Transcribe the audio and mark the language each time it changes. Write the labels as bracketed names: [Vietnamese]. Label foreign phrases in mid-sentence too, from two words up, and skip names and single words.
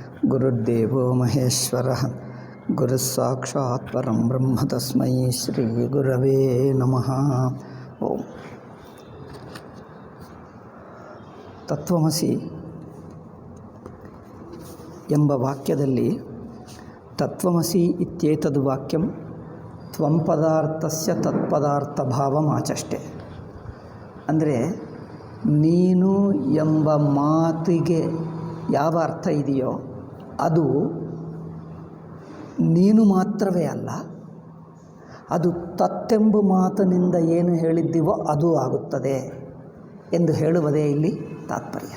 [Sanskrit] ಗುರುರ್ದೇವೋ ಮಹೇಶ್ವರಃ ಗುರುಸ್ಸಾಕ್ಷಾತ್ ಪರಂ ಬ್ರಹ್ಮ ತಸ್ಮೈ ಶ್ರೀ ಗುರವೇ ನಮಃ. ಓಂ. [Kannada] ತತ್ವಮಸಿ ಎಂಬ ವಾಕ್ಯದಲ್ಲಿ [Sanskrit] ತತ್ವಮಸಿ ಇತ್ಯೇತದ್ ವಾಕ್ಯಂ ತ್ವಂ ಪದಾರ್ಥಸ್ಯ ತತ್ಪದಾರ್ಥ ಭಾವಮಾಚಷ್ಟೆ. [Kannada] ಅಂದರೆ ನೀನು ಎಂಬ ಮಾತಿಗೆ ಯಾವ ಅರ್ಥ ಇದೆಯೋ ಅದು ನೀನು ಮಾತ್ರವೇ ಅಲ್ಲ, ಅದು ತತ್ತೆಂಬ ಮಾತಿನಿಂದ ಏನು ಹೇಳಿದ್ದೀವೋ ಅದು ಆಗುತ್ತದೆ ಎಂದು ಹೇಳುವುದೇ ಇಲ್ಲಿ ತಾತ್ಪರ್ಯ.